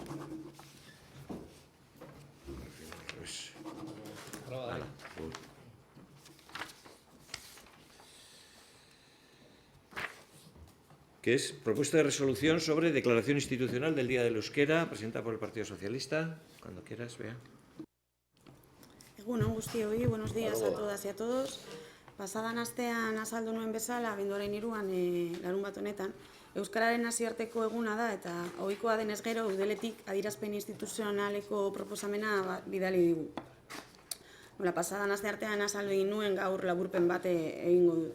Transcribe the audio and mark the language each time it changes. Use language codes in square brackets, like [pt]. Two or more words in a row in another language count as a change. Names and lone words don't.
[es] Que es propuesta de resolución sobre declaración institucional del Día del Euskera, presentada por el Partido Socialista. Cuando quieras, Bea. [eu] Egunon guztioi, [es] buenos días a todas y a todos. [eu] Pasadan astean azaldu nuen bezala, abenduaren 3 larun bat honetan, Euskararen nazioarteko eguna da eta ohikoa denez gero udeletik adierazpen instituzionaleko proposamena bidali digu. Pasadan asteartean azaldu nuen gaur laburpen bat egingo du.